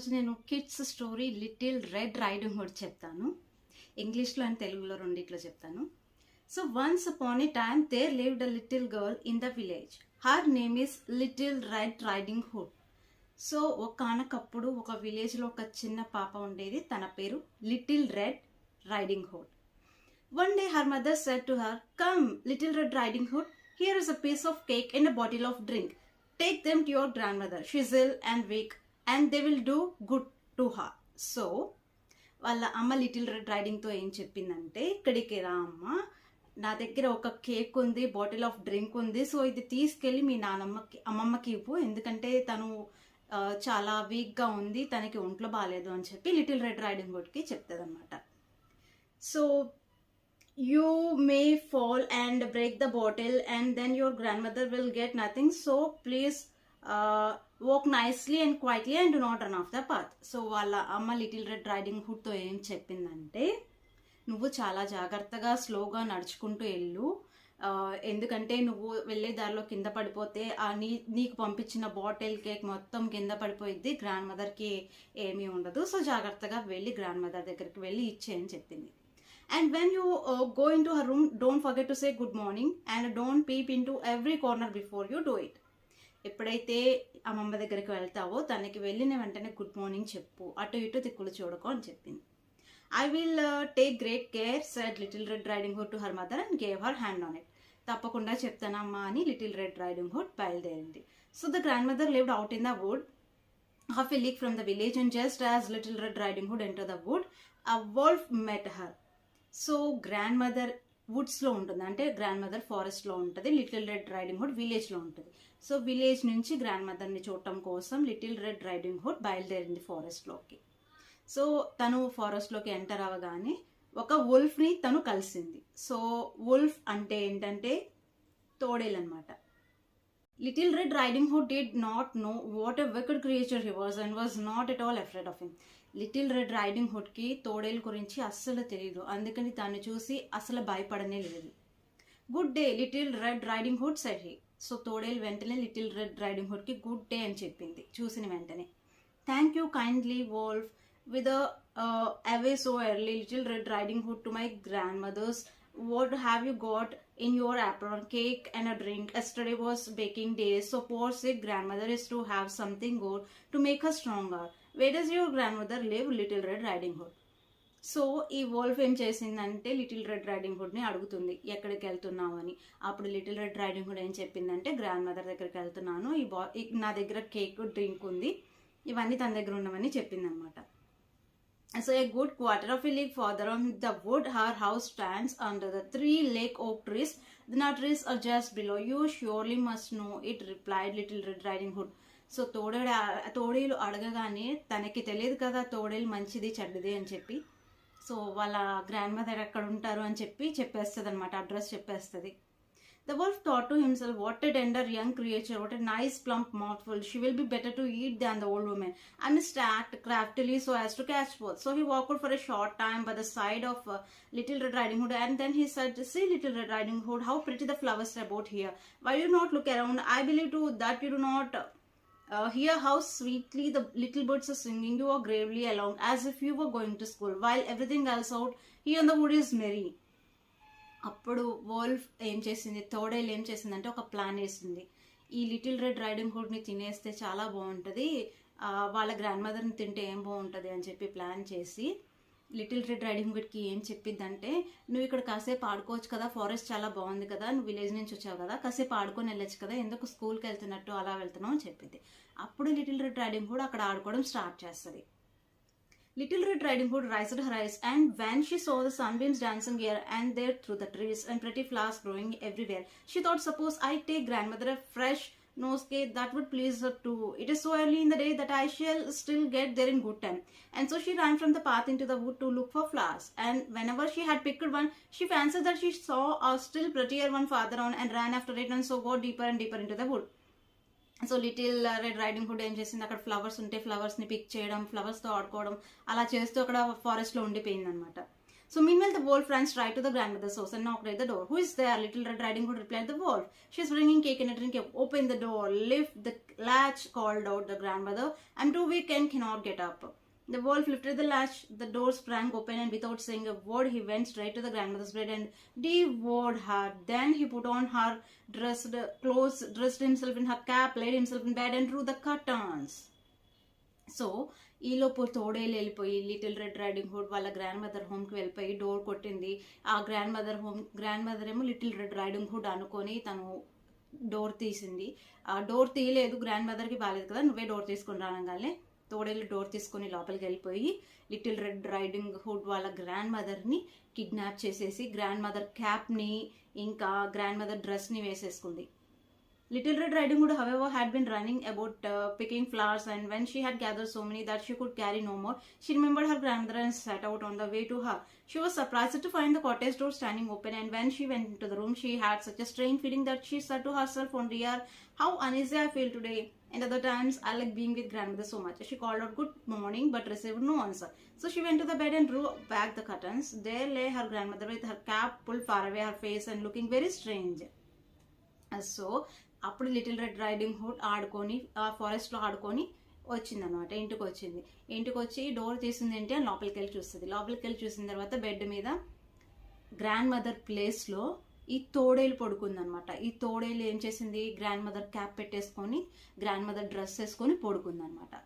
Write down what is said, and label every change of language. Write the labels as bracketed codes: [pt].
[te] నేను kids story little red riding hood చెప్తాను. ఇంగ్లీష్లో అండ్ తెలుగులో రెండిట్లో చెప్తాను. [en] So once upon a time there lived a little girl in the village. Her name is little red riding hood. [te] So ఒకానొకప్పుడు ఒక విలేజ్లో ఒక చిన్న పాప ఉండేది. తన పేరు little red riding hood. [en] One day her mother said to her, "Come, little Red Riding Hood, here is a piece of cake and a bottle of drink. Take them to your grandmother. She is ill and weak and they will do good to her." [te] So, వాళ్ళ అమ్మ little red రైడింగ్తో ఏం చెప్పిందంటే, ఇక్కడికి రా అమ్మ, నా దగ్గర ఒక కేక్ ఉంది, బాటిల్ ఆఫ్ డ్రింక్ ఉంది, సో ఇది తీసుకెళ్ళి మీ అమ్మమ్మకి ఇవ్వు, ఎందుకంటే తను చాలా వీక్గా ఉంది, తనకి ఒంట్లో బాగాలేదు అని చెప్పి లిటిల్ రెడ్ రైడింగ్ హుడ్కి చెప్తుంది అనమాట. [en] So you may fall and break the bottle and then your grandmother will get nothing, so please walk nicely and quietly and do not run off the path. [te] So వాళ్ళ అమ్మ little red riding హుడ్తో ఏం చెప్పిందంటే, నువ్వు చాలా జాగ్రత్తగా స్లోగా నడుచుకుంటూ వెళ్ళు, ఎందుకంటే నువ్వు వెళ్ళే దారిలో కింద పడిపోతే నీకు పంపించిన బాటిల్ కేక్ మొత్తం కింద పడిపోయిద్ది, గ్రాండ్ మదర్కి ఏమీ ఉండదు, సో జాగ్రత్తగా వెళ్ళి గ్రాండ్ మదర్ దగ్గరికి వెళ్ళి ఇచ్చేయని చెప్పింది. [en] And when you go into her room, don't forget to say good morning and don't peep into every corner before you do it. [te] ఎప్పుడైతే అమ్మమ్మ దగ్గరికి వెళ్తావో తనకి వెళ్ళిన వెంటనే గుడ్ మార్నింగ్ చెప్పు, అటు ఇటు తిక్కులు చూడకు అని చెప్పింది. [en] I will take great care, said little Red Riding Hood to her mother and gave her hand on it. [te] తప్పకుండా చెప్తానమ్మా అని లిటిల్ రెడ్ రైడింగ్ హుడ్ బయలుదేరింది. [en] So the grandmother lived out in the wood, half a league from the village, and just as little Red Riding Hood entered the wood, a wolf met her. [te] So grand mother వుడ్స్లో ఉంటుంది, అంటే grand mother ఫారెస్ట్లో ఉంటుంది, little red riding hood విలేజ్లో ఉంటుంది. So village నుంచి grand మదర్ని చూడటం కోసం లిటిల్ రెడ్ రైడింగ్ హుడ్ బయలుదేరింది ఫారెస్ట్లోకి. సో తను ఫారెస్ట్లోకి ఎంటర్ అవ్వగానే ఒక వుల్ఫ్ని తను కలిసింది. సో వుల్ఫ్ అంటే ఏంటంటే తోడేలు అనమాట. [en] Little red riding hood did not know what a wicked creature he was and was not at all afraid of him. [te] Little red riding హుడ్కి తోడేలు గురించి అస్సలు తెలియదు, అందుకని దాన్ని చూసి అసలు భయపడనే లేదు. [en] Good day little red riding hood said he. [te] So తోడేలు వెంటనే little red riding హుడ్కి good day అని చెప్పింది చూసిన వెంటనే. [en] Thank you kindly wolf with away so early little red riding hood to my grandmother's. What have you got in your apron? Cake and a drink. Yesterday was baking day, so poor sick grandmother is to have something good to make her stronger. Where does your grandmother live? Little Red Riding Hood. [te] So ఈ wolf ఏం చేసిందంటే little red riding హుడ్ని అడుగుతుంది ఎక్కడికి వెళ్తున్నావు అని. అప్పుడు little red riding hood ఏం చెప్పిందంటే, గ్రాండ్ మదర్ దగ్గరికి వెళ్తున్నాను, నా దగ్గర కేక్ డ్రింక్ ఉంది, ఇవన్నీ తన దగ్గర ఉన్నవని చెప్పింది అనమాట. [en] So a good quarter of a league further on the wood, her house stands under the 3 lake oak trees. The nut trees are just below. You surely must know it, replied Little Red Riding Hood. [te] So తోడేలు అడగగానే తనకి తెలియదు కదా తోడేలు మంచిది చెడ్డది అని చెప్పి, సో వాళ్ళ గ్రాండ్ మదర్ ఎక్కడ ఉంటారు అని చెప్పేస్తుంది అనమాట, అడ్రస్ చెప్పేస్తుంది. [en] The wolf thought to himself, what a tender young creature, what a nice plump mouthful. She will be better to eat than the old woman. I must act craftily so as to catch both. So he walked for a short time by the side of Little Red Riding Hood, and then he said, "See, Little Red Riding Hood, how pretty the flowers are about here. Why do you not look around? I believe too that you do not hear how sweetly the little birds are singing. You are gravely along as if you were going to school, while everything else out here in the wood is merry." [te] అప్పుడు wolf ఏం చేసింది, తోడేలు ఏం చేసిందంటే ఒక plan వేసింది. ఈ little red riding హుడ్ని తినేస్తే చాలా బాగుంటుంది, వాళ్ళ గ్రాండ్ మదర్ని తింటే ఏం బాగుంటుంది అని చెప్పి ప్లాన్ చేసి లిటిల్ రెడ్ రైడింగ్ హుడ్కి ఏం చెప్పిందంటే, నువ్వు ఇక్కడ కాసేపు ఆడుకోవచ్చు కదా, ఫారెస్ట్ చాలా బాగుంది కదా, నువ్వు విలేజ్ నుంచి వచ్చావు కదా, కాసేపు ఆడుకొని వెళ్ళొచ్చు కదా, ఎందుకు స్కూల్కి వెళ్తున్నట్టు అలా వెళ్తున్నావు అని చెప్పింది. అప్పుడు లిటిల్ రెడ్ రైడింగ్ హుడ్ అక్కడ ఆడుకోవడం స్టార్ట్ చేస్తుంది. [en] Little Red Riding Hood raised her eyes, and when she saw the sunbeams dancing here and there through the trees and pretty flowers growing everywhere, she thought, suppose I take grandmother a fresh nosegay, that would please her too. It is so early in the day that I shall still get there in good time. And so she ran from the path into the wood to look for flowers. And whenever she had picked one, she fancied that she saw a still prettier one farther on and ran after it, and so got deeper and deeper into the wood. [te] So little red riding hood ఏం చేసింది, అక్కడ flowers ఉంటే ఫ్లవర్స్ని pick చేయడం, ఫ్లవర్స్తో ఆడుకోవడం అలా చేస్తూ అక్కడ ఫారెస్ట్లో ఉండిపోయింది అనమాట. [en] So meanwhile, the wolf ran straight to the grandmother's house and knocked at the door. "Who is there?" Little Red Riding Hood replied the wolf. "She's bringing cake and a drink. Open the door." "Lift the latch," called out the grandmother. "I'm too weak and cannot get up." The wolf lifted the latch. The door sprang open, and without saying a word, he went straight to the grandmother's bed and devoured her. Then he put on her dressed clothes, dressed himself in her cap, laid himself in bed, and drew the curtains. [te] So ఈలోపు తోడేలు వెళ్ళిపోయి little red riding hood వాళ్ళ grand mother హోమ్కి వెళ్ళిపోయి door కొట్టింది. ఆ grand mother ఏమో little red riding hood అనుకొని తను డోర్ తీసింది. ఆ డోర్ తీయలేదు, గ్రాండ్ మదర్కి బాగాలేదు కదా, నువ్వే డోర్ తీసుకొని రానగానే తోడేలు డోర్ తీసుకొని లోపలికి వెళ్ళిపోయి లిటిల్ రెడ్ రైడింగ్ హుడ్ వాళ్ళ గ్రాండ్ మదర్ని కిడ్నాప్ చేసేసి గ్రాండ్ మదర్ క్యాప్ని ఇంకా grand mother డ్రెస్ని వేసేసుకుంది. [en] Little Red Riding Hood, however, had been running about picking flowers, and when she had gathered so many that she could carry no more, she remembered her grandmother and set out on the way to her. She was surprised to find the cottage door standing open, and when she went into the room, she had such a strange feeling that she said to herself, "Oh dear, how uneasy I feel today. And other times, I like being with grandmother so much." She called out good morning, but received no answer. So she went to the bed and drew back the curtains. There lay her grandmother with her cap pulled far away her face and looking very strange. [te] So అప్పుడు little red riding hood ఆడుకొని ఆ ఫారెస్ట్లో ఆడుకొని వచ్చిందనమాట. ఇంటికి వచ్చింది. ఇంటికి వచ్చి డోర్ తీసింది ఏంటి అని లోపలికి వెళ్ళి చూస్తుంది. లోపలికి వెళ్ళి చూసిన తర్వాత బెడ్ మీద గ్రాండ్ మదర్ ప్లేస్లో ఈ తోడేలు పడుకుందనమాట. ఈ తోడేలు ఏం చేసింది, గ్రాండ్ మదర్ క్యాప్ పెట్టేసుకొని గ్రాండ్ మదర్ డ్రెస్ వేసుకొని పడుకుందనమాట.